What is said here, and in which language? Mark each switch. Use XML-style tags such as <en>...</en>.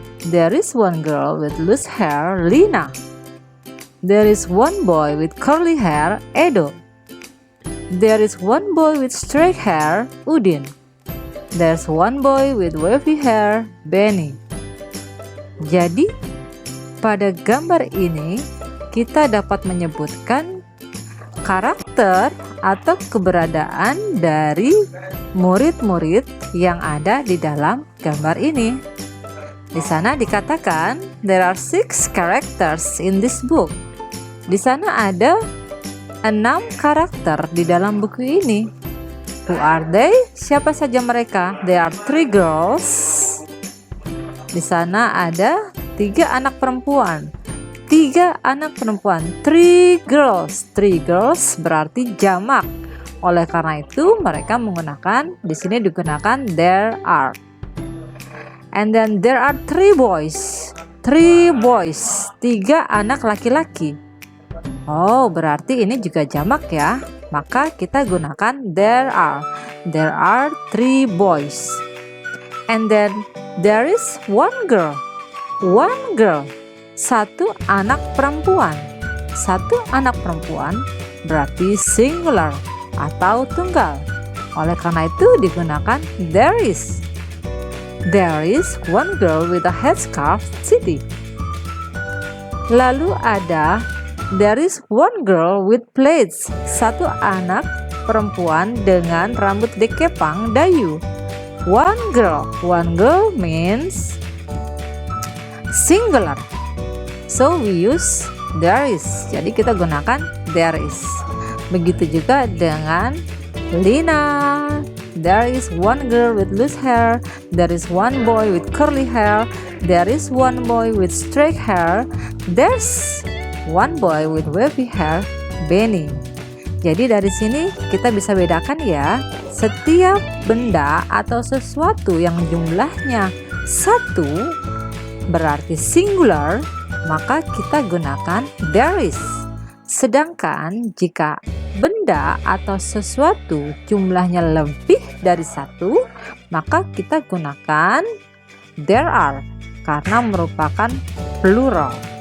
<en>There is 1 girl with loose hair, Lina. There is 1 boy with curly hair, Edo. There is 1 boy with straight hair, Udin. There's 1 boy with wavy hair, Benny.</en> <id>Jadi, pada gambar ini kita dapat menyebutkan karakter atau keberadaan dari murid-murid yang ada di dalam gambar ini. Di sana dikatakan</id> <en>there are 6 characters in this book.</en> <id>Di sana ada 6 karakter di dalam buku ini.</id> <en>Who are they?</en> <id>Siapa saja mereka?</id> <en>There are 3 girls.</en> <id>Di sana ada 3 anak perempuan. 3 anak perempuan.</id> <en>3 girls. 3 girls</en> <id>berarti jamak. Oleh karena itu mereka menggunakan, di sini digunakan there are.</id> <en>And then there are 3 boys. 3 boys.</en> <id>3 anak laki-laki. Oh, berarti ini juga jamak ya. Maka kita gunakan</id> <en>there are. There are 3 boys. And then there is 1 girl. 1 girl.</en> <id>1 anak perempuan. 1 anak perempuan berarti singular atau tunggal. Oleh karena itu digunakan there is.</id> <en>There is 1 girl with a headscarf, Siti.</en> <id>Lalu ada</id> <en>there is 1 girl with plaits.</en> <id>1 anak perempuan dengan rambut dekepang, Dayu. 1 girl.</id> <en>1 girl means singular. So we use there is.</en> <id>Jadi kita gunakan</id> <en>there is.</en> <id>Begitu juga dengan Lina.</id> <en>There is 1 girl with loose hair. There is 1 boy with curly hair. There is 1 boy with straight hair. There's 1 boy with wavy hair, Benny.</en> <id>Jadi dari sini kita bisa bedakan ya, setiap benda atau sesuatu yang jumlahnya 1 berarti singular, maka kita gunakan there is. Sedangkan jika benda atau sesuatu jumlahnya lebih dari 1, maka kita gunakan there are karena merupakan plural.</id>